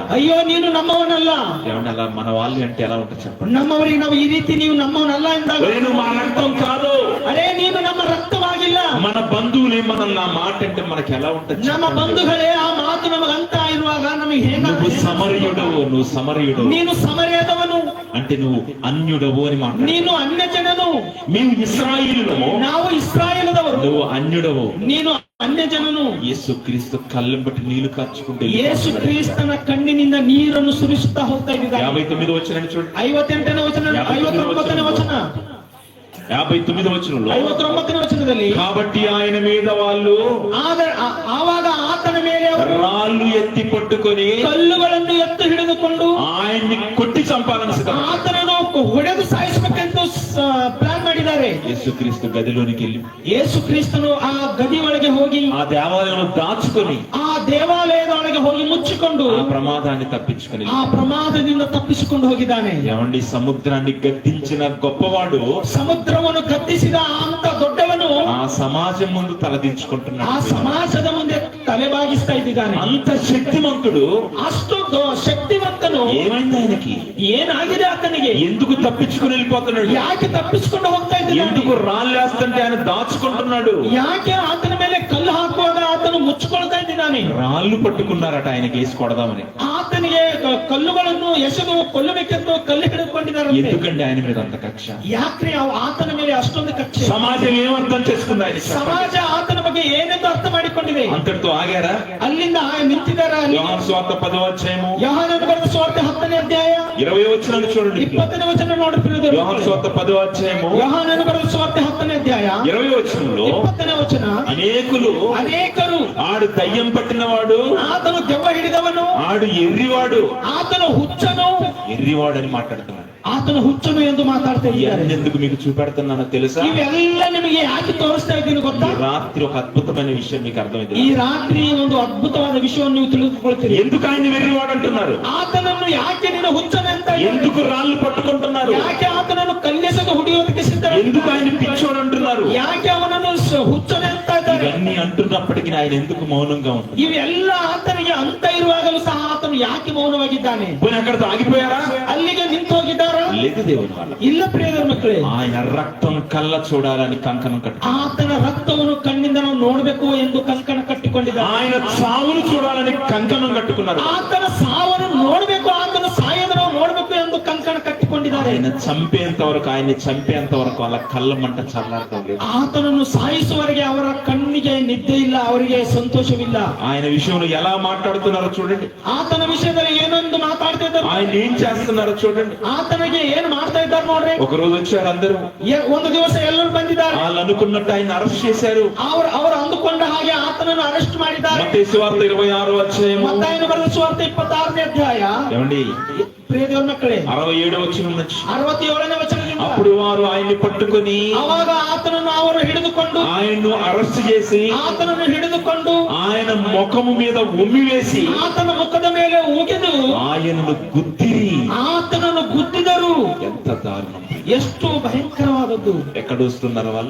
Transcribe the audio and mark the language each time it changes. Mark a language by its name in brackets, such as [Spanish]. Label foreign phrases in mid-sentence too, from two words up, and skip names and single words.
[Kannada] ಅಯ್ಯೋ ನೀನು ನಮ್ಮವನಲ್ಲ. [Telugu] ఏమన్నా అలా మన వాళ్ళు అంటే ఎలా ఉంటుంది చెప్పండి? [Kannada] ನಮ್ಮವರಿಗೆ ನಾವು ಈ ರೀತಿ ನೀವು ನಮ್ಮವನಲ್ಲ ಎಂದಾಗ [Telugu] నేను మా రక్తం కాదు, [Kannada] ಅರೇ ನೀನು ನಮ್ಮ ರಕ್ತವಾಗಿಲ್ಲ. [Telugu] మన బంధువులే మనల్ని ఆ మాట అంటే మనకి ఎలా ఉంటుంది [Kannada] ನಮ್ಮ [Telugu] చెప్పండి? [Kannada] ಬಂಧುಗಳೇ ಆ ಮಾತು ನಮಗಂತ ಇರುವಾಗ ನಮಗೆ [Telugu] నువ్వు [Kannada] ಹೇಗೆ? [Telugu] సమరయుడవు, నువ్వు సమరయుడవు [Kannada] ನೀನು ಸಮರೆಯದವನು, [Telugu] అంటే నువ్వు అన్యుడవు అని మాట. [Kannada] ನೀನು ಅನ್ಯ ಜನನು. [Telugu] మేము ఇశ్రాయేలులము, [Kannada] ನಾವು ಇಸ್ರಾಯೇಲದವರು, [Telugu] నువ్వు అన్యుడవు. [Kannada] ನೀನು ಅನ್ಯ ಜನನು. [Telugu] యేసుక్రీస్తు కళ్ళం బట్టి నీళ్లు కార్చుకుంటే [Kannada] ಯೇಸು ಕ್ರಿಸ್ತನ ಕಣ್ಣಿನಿಂದ ನೀರನ್ನು ಸುರಿಸುತ್ತಾ ಹೋಗ್ತಾ ಇದ್ದಾರೆ. [Telugu] 59వ వచనాన్ని చూడండి. [Kannada] 58ನೇ ವಚನ, 59ನೇ ವಚನ, [Telugu] 59వ వచనంలో [Kannada] 59ನೇ ವಚನದಲ್ಲಿ [Telugu] కాబట్టి ఆయన మీద వాళ్ళు [Kannada] ಆವಾಗ ಆತನ ಮೇಲೆ ಅವರು [Telugu] రాళ్ళు ఎత్తి పట్టుకొని [Kannada] ಕಲ್ಲುಗಳನ್ನು ಎತ್ತು ಹಿಡಿದುಕೊಂಡು [Telugu] ఆయన్ని కొట్టి చంపాలని సిద్ధం. [Kannada] ಆತನನ್ನು ಹೊಡೆದು ಸಾಯಿಸಬೇಕೆಂದು ಪ್ಲಾನ್ ಮಾಡಿದ್ದಾರೆ. [Telugu] యేసుక్రీస్తు గదిలోనికి వెళ్ళి [Kannada] ಯೇಸು ಕ್ರಿಸ್ತನು ಆ ಗದಿ ಒಳಗೆ ಹೋಗಿ [Telugu] ఆ దేవాలయంలో దాచుకొని [Kannada] ಆ ದೇವಾಲಯದ ಒಳಗೆ ಹೋಗಿ ಮುಚ್ಚಿಕೊಂಡು [Telugu] ఆ ప్రమాదాన్ని తప్పించుకొని [Kannada] ಆ ಪ್ರಮಾದದಿಂದ ತಪ್ಪಿಸಿಕೊಂಡು ಹೋಗಿದ್ದಾನೆ. [Telugu] ఏమండి సముద్రాన్ని గద్దించిన గొప్పవాడు [Kannada] ಸಮುದ್ರವನ್ನು ಗದ್ದಿಸಿದ ಅಂತ ದೊಡ್ಡವನು [Telugu] ఆ సమాజం ముందు తలదించుకుంటున్నాడు. [Kannada] ಆ ಸಮಾಜದ ಮುಂದೆ ತಲೆಬಾಗಿಸ್ತಾ ಇದ್ದಾನೆ. [Telugu] అంత శక్తిమంతుడు, [Kannada] ಅಷ್ಟು ಶಕ್ತಿವಂತನು. [Telugu] ఏమైంది ఆయనకి? [Kannada] ಏನಾಗಿದೆ ಆತನಿಗೆ? [Telugu] ఎందుకు తప్పించుకుని వెళ్ళిపోతున్నాడు? [Kannada] ಯಾಕೆ ತಪ್ಪಿಸಿಕೊಂಡು ಹೋಗ್ತಾ ಇದ್ದಾನೆ? [Telugu] ఎందుకు రాళ్ళేస్తుంటే ఆయన దాచుకుంటున్నాడు? [Kannada] ಯಾಕೆ ಆತನ ಮೇಲೆ ಕಲ್ಲು ಹಾಕುವಾಗ ಆತನು ಮುಚ್ಚಿಕೊಳ್ತಾ ಇದ್ದಾನೆ? [Telugu] రాళ్ళు పట్టుకున్నారట ఆయనకి వేసి కొడదామని. [Kannada] ಆತನಿಗೆ ಕಲ್ಲುಗಳನ್ನು ಎಸೆದು ಕೊಲ್ಲಬೇಕೆಂದು ಕಲ್ಲು ಹಿಡಿದುಕೊಂಡಿದ್ದಾರೆ. [Telugu] ఎందుకండి ఆయన మీద అంత కక్ష? [Kannada] ಯಾಕ್ರಿ ಆತನ ಮೇಲೆ ಅಷ್ಟೊಂದು ಕಕ್ಷೆ? [Telugu] సమాజం ఏమర్థం చేసుకుంది ఆయన? [Kannada] ಸಮಾಜ ಆತನ ಬಗ್ಗೆ ಏನೆಂದು ಅರ್ಥ ಮಾಡಿಕೊಂಡಿದೆ? [Telugu] అంతటితో ఆగారా? [Kannada] ಅಲ್ಲಿಂದ ನಿಂತಿದ್ದಾರ. [Telugu] యోహాను సువార్త 10వ అధ్యాయము [Kannada] ಯೋಹಾನನು ಬರೆದ ಸುವಾರ್ತೆ 10ನೇ ಅಧ್ಯಾಯ [Telugu] 20వ వచనాన్ని చూడండి. [Kannada] 20ನೇ ವಚನ ನೋಡುತ್ತಿರುವುದು. [Telugu] యోహాను సువార్త 10వ అధ్యాయము [Kannada] ಯೋಹಾನನು ಬರೆದ ಸುವಾರ್ತೆ 10ನೇ ಅಧ್ಯಾಯ [Telugu] 20వ వచనంలో [Kannada] 20ನೇ ವಚನ. ಅನೇಕರು [Telugu] ఆడు దయ్యం పట్టినవాడు, [Kannada] ಆತನು ದೆವ್ವ ಹಿಡಿದವನು, [Telugu] ఆడు ఎర్రివాడు, [Kannada] ಆತನು ಹುಚ್ಚನು, [Telugu] ఎర్రివాడు అని మాట్లాడుతున్నాడు. [Kannada] ಆತನು ಹುಚ್ಚನು ಎಂದು ಮಾತಾಡ್ತಾ ಇದ್ದಾರೆ. [Telugu] ఎందుకు మీకు చూపెడుతున్నానో తెలుసా? [Kannada] ಇವೆಲ್ಲ ನಿಮಗೆ ಯಾಕೆ ತೋರಿಸ್ತಾ ಇದ್ದೀನಿ ಗೊತ್ತಾ? [Telugu] ఈ రాత్రి ఒక అద్భుతమైన విషయం మీకు అర్థమైంది. [Kannada] ಈ ರಾತ್ರಿ ಒಂದು ಅದ್ಭುತವಾದ ವಿಷಯವನ್ನು ನೀವು ತಿಳಿದುಕೊಳ್ತೀರಿ. [Telugu] ఎందుకు ఆయన వెర్రివాడు అంటున్నారు? [Kannada] ಆತನನ್ನು ಯಾಕೆ ನೀನು ಹುಚ್ಚನೆ ಅಂತ [Telugu] ఎందుకు రాళ్ళు పట్టుకుంటున్నారు? [Kannada] ಯಾಕೆ ಆತನನ್ನು ಕಲ್ಲೆಸೆದು ಹೊಡೆಯೋದಕ್ಕೆ ಸಿದ್ಧ? [Telugu] ఎందుకు ఆయన పిచ్చోడు అంటున్నారు? [Kannada] ಯಾಕೆ ಅವನನ್ನು ಹುಚ್ಚನೆ ಅಂತ ಇದ್ದಾರೆ? [Telugu] ఇవన్నీ అంటున్నప్పటికీ ఆయన ఎందుకు మౌనంగా ఉంటారు? [Kannada] ಇವೆಲ್ಲ ಆತನಿಗೆ ಅಂತ ಇರುವಾಗಲೂ ಸಹ ಆತನು ಯಾಕೆ ಮೌನವಾಗಿದ್ದಾನೆ? [Telugu] పోనీ అక్కడితో ఆగిపోయారా? [Kannada] ಅಲ್ಲಿಗೆ ನಿಂತು ಹೋಗಿದ್ದಾರಾ? [Telugu] లేదు దేవుని వాళ్ళ. [Kannada] ಇಲ್ಲ ಪ್ರಿಯರ ಮಕ್ಕಳೇ, [Telugu] ఆయన రక్తం కళ్ళ చూడాలని కంకణం కట్టు. [Kannada] ಆತನ ರಕ್ತವನ್ನು ಕಣ್ಣಿಂದ ನಾವು ನೋಡಬೇಕು ಎಂದು ಕಂಕಣ ಕಟ್ಟಿಕೊಂಡಿದ್ದಾರೆ. [Telugu] ఆయన చావును చూడాలని కంకణం కట్టుకున్నారు. [Kannada] ಆತನ ಸಾವನ್ನು ನೋಡಬೇಕು, ಆತನ ಸಾಯದ ನಾವು ನೋಡಬೇಕು ಎಂದು ಕಂಕಣ ಕಟ್ಟಿಕೊಂಡಿದ್ದಾರೆ. [Telugu] ఆయన చంపేంత వరకు, ఆయన్ని చంపేంత వరకు వాళ్ళ కళ్ళ మంట చల్లారలేదు. [Kannada] ಆತನನ್ನು ಸಾಯಿಸುವವರೆಗೆ ಅವರ ಕಣ್ಣಿಗೆ ನಿದ್ದೆ ಇಲ್ಲ, ಅವರಿಗೆ ಸಂತೋಷವಿಲ್ಲ. [Telugu] ఆయన విషయంలో ఎలా మాట్లాడుతున్నారో చూడండి. [Kannada] ಆತನ ವಿಷಯದಲ್ಲಿ ಏನೊಂದು ಮಾತಾಡ್ತಾ ಇದ್ದಾರೆ, [Telugu] ఆయన ఏం చేస్తున్నారో చూడండి. [Kannada] ಆತನಿಗೆ ಏನ್ ಮಾಡ್ತಾ ಇದ್ದಾರೆ ನೋಡ್ರಿ. [Telugu] ఒక రోజు వచ్చారు అందరూ. [Kannada] ಒಂದು ದಿವಸ ಎಲ್ಲರೂ ಬಂದಿದ್ದಾರೆ. [Telugu] వాళ్ళు అనుకున్నట్టు ఆయన అరెస్ట్ చేశారు. [Kannada] ಅವರು ಅಂದುಕೊಂಡ ಹಾಗೆ ಆತನನ್ನು ಅರೆಸ್ಟ್ ಮಾಡಿದ್ದಾರೆ. [Telugu] మత్తయి సువార్త 26వ అధ్యాయము. [Kannada] ಮತ್ತಾಯನು ಬರೆದ ಸುವಾರ್ತೆ 26ನೇ ಅಧ್ಯಾಯ. [Telugu] ఏమండి, [Kannada] ಪ್ರಿಯ ದೇವರ ಮಕ್ಕಳೇ, [Telugu] 67వ వచనం నుంచి [Kannada] 67ನೇ ವಚನದಿಂದ [Telugu] అప్పుడు వారు ఆయన్ని పట్టుకొని [Kannada] ಅವಾಗ ಆತನನ್ನು ಅವರು ಹಿಡಿದುಕೊಂಡು, [Telugu] ఆయన్ను అరెస్ట్ చేసి [Kannada] ಆತನನ್ನು ಹಿಡಿದುಕೊಂಡು [Telugu] ఆయన ముఖము మీద ఉమ్మివేసి [Kannada] ಆತನ ಮುಖದ ಮೇಲೆ ಉಗಿದು [Telugu] ఆయనను గుద్దిరి. [Kannada] ಆತನನ್ನು ಗುದ್ದಿದರು. [Telugu] ఎంత దారుణం! [Kannada] ಎಷ್ಟು ಭಯಂಕರವಾದದ್ದು! [Telugu] ఎక్కడ వస్తున్నారు వాళ్ళు?